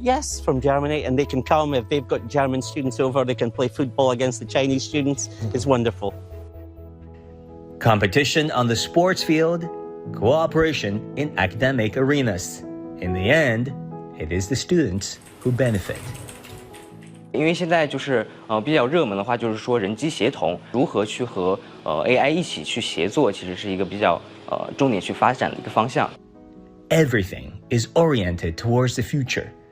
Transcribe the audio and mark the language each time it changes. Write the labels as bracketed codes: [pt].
[en] Yes, from Germany, and they can come. If they've got German students over, they can play football against the Chinese students. It's wonderful. Competition on the sports field, cooperation in academic arenas. In the end, it is the students who benefit. [zh] 因为现在就是比较热门的话，就是说人机协同如何去和AI 一起去协作，其实是一个比较重点去发展的一个方向。 [en] Everything is oriented towards the future.